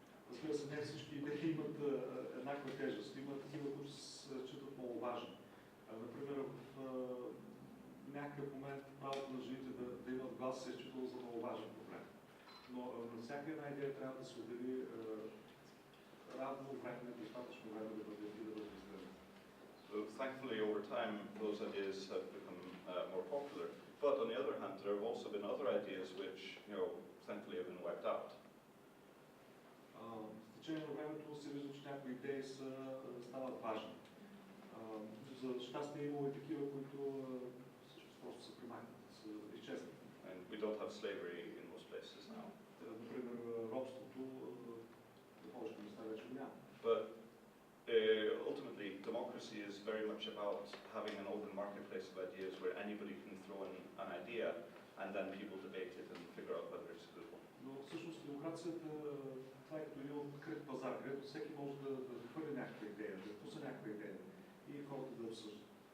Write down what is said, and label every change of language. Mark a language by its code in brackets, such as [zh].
[bg] Разбира се, не всички идеи имат еднаква тежест. Има такива, които се считат много важни. Например, в някакъв момент правото на жените да имат глас се е считало за много важен проблем. Но на всяка една идея трябва да се отдели равно време, достатъчно време да бъде изгледана. [en] So thankfully, over time, those ideas have become more popular. But on the other hand, there have also been other ideas which, thankfully, have been wiped out. [bg] В течение на времето се вижда, че някои идеи стават важни. За щастие имало и такива, които всъщност просто са премахнати, са изчезнали. [en] And we don't have slavery in most places now. [bg] Например, робството в повечето места вече го няма. [en] But ultimately, democracy is very much about having an open marketplace of ideas where anybody can throw in an idea and then people debate it and figure out whether it's a good one. [bg] Но всъщност демокрацията това е като един открит пазар, където всеки може да хвърли някаква идея, да пусне някаква идея и хората да обсъждат.